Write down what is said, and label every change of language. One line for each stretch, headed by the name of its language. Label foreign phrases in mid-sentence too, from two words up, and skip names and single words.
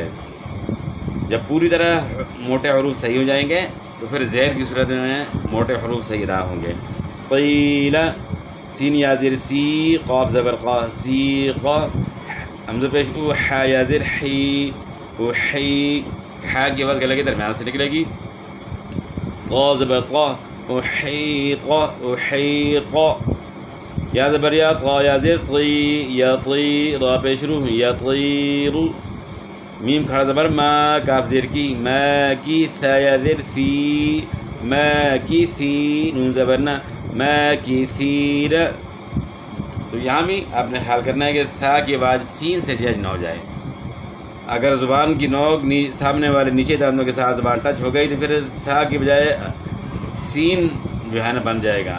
Urdu: جب پوری طرح موٹے حروف صحیح ہو جائیں گے تو پھر زیر کی صورت میں موٹے حروف صحیح نہ ہوں گے. قیل سین یا زیر سی قاف زبر قا سیق حمزہ پیش او حا یا زیر حی او حی. حا کی آواز گلے کے درمیان سے نکلے گی. قا زبر قا او حیط او حیط. یا زبر یا قا یا زیر طی یا طی را پیش رو یا طیر. میم کھڑا زبر ما کاف زیر کی ما کی ثا یا زیر فی ما کی فی نون زبر نا ما کی فیر. تو یہاں بھی آپ نے خیال کرنا ہے کہ ثا کی آواز سین سے چینج نہ ہو جائے. اگر زبان کی نوک سامنے والے نیچے دانتوں کے ساتھ زبان ٹچ ہو گئی تو پھر ثا کی بجائے سین جو ہے نا بن جائے گا.